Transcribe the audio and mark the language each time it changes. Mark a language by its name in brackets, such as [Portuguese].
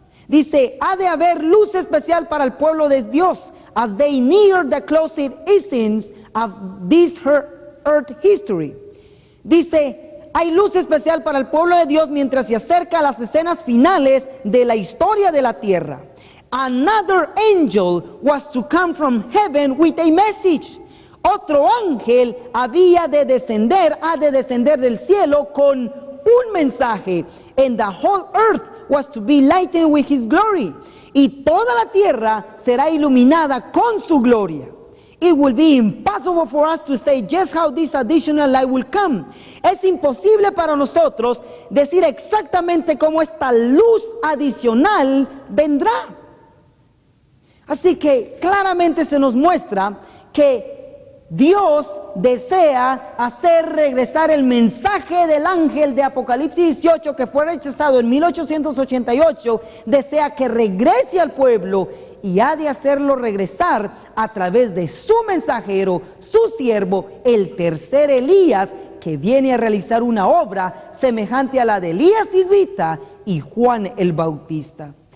[Spanish] Dice, ha de haber luz especial para el pueblo de Dios, [English] as they near the closing scenes of this earth history. [Spanish] Dice, hay luz especial para el pueblo de Dios mientras se acerca a las escenas finales de la historia de la tierra. [English] Another angel was to come from heaven with a message. [Spanish] Otro ángel ha de descender del cielo con un mensaje. [English] And the whole earth was to be lightened with his glory. [Spanish] Y toda la tierra será iluminada con su gloria. [English] It will be impossible for us to state just how this additional light will come. [Spanish] Es imposible para nosotros decir exactamente cómo esta luz adicional vendrá. Así que claramente se nos muestra que Dios desea hacer regresar el mensaje del ángel de Apocalipsis 18 que fue rechazado en 1888, desea que regrese al pueblo y ha de hacerlo regresar a través de su mensajero, su siervo, el tercer Elías, que viene a realizar una obra semejante a la de Elías Tisbita y Juan el Bautista.